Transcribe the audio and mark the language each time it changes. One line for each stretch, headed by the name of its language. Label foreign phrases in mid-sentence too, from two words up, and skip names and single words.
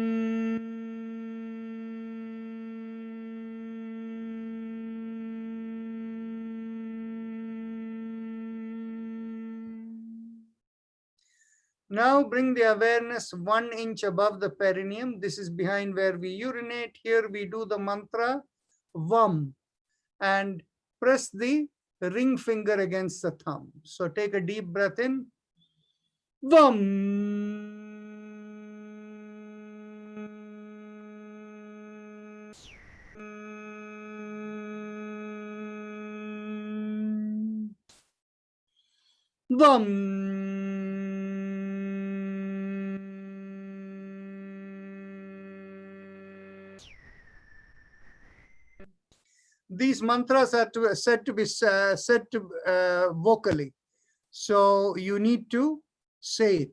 English: Now bring the awareness 1 inch above the perineum. This is behind where we urinate. Here we do the mantra VAM and press the ring finger against the thumb. So take a deep breath in. VAM. VAM. These mantras are said to be said vocally. So you need to say it.